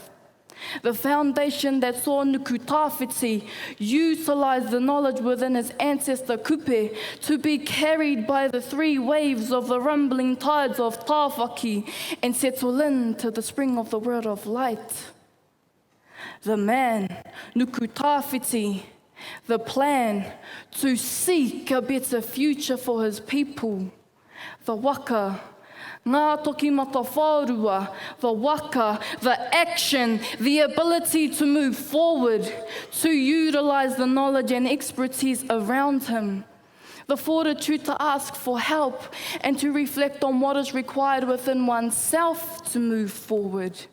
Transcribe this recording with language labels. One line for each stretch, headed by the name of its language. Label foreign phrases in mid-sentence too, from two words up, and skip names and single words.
English: The foundation that saw Nukutawhiti utilize the knowledge within his ancestor Kupe to be carried by the 3 waves of the rumbling tides of Tāwhaki and settle into the spring of the word of light. The man, Nukutawhiti, the plan to seek a better future for his people. The waka, ngā toki mata whārua, the waka, the action, the ability to move forward, to utilize the knowledge and expertise around him. The fortitude to ask for help and to reflect on what is required within oneself to move forward.